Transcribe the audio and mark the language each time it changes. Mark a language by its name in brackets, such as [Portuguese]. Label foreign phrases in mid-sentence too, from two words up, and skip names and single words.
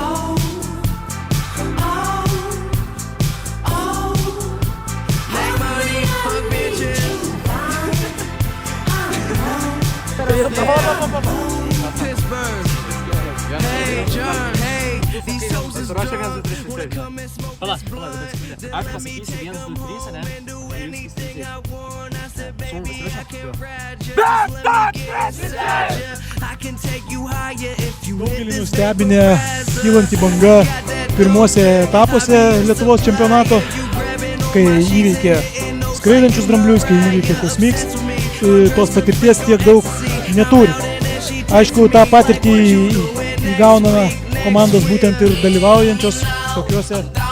[English] Make money, fuck bitches. Pittsburgh. Hey, John, hey. These hoes is dumb. Wanna come and smoke this blunt. [Lithuanian] Aš pasakysiu 1, 2, 3, ne? [English] Anything I want, I said, baby, I can ride you. I can take you higher if you [Lithuanian] Daugelį nustebinę kylanti banga pirmuose etapuose Lietuvos čempionato, kai įveikė skraidančius dramblius, kai įveikė Kosmiks, tos patirties tiek daug neturi. Aišku, tą patirtį įgauna komandos būtent ir dalyvaujančios tokiuose.